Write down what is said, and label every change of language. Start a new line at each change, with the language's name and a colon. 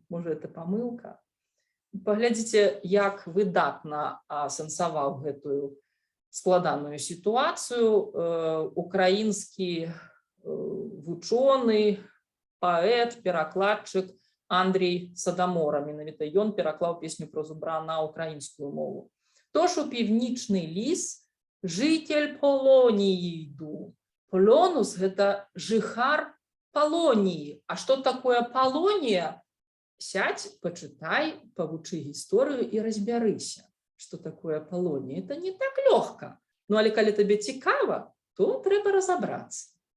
Belarusian: Можа, это памылка? Паглядзіце, як выдатна асэнсаваў гэтую складаную сітуацыю украінскі вучоны, паэт, перакладчык Андрій Садамора. Менавіта ён пераклаў песню пра зубра на украінскую мову.
Ukrainian: Тож у північны ліс житель Полоніі йду.
Belarusian: Полонус – гэта жыхар Палоніі. А што такое Палонія? Сядь, пачытай, павучы гісторыю і разбярыся, што такое Палонія. Это не так лёгка. Ну, але калі табе цікава, то трэба разабрацца.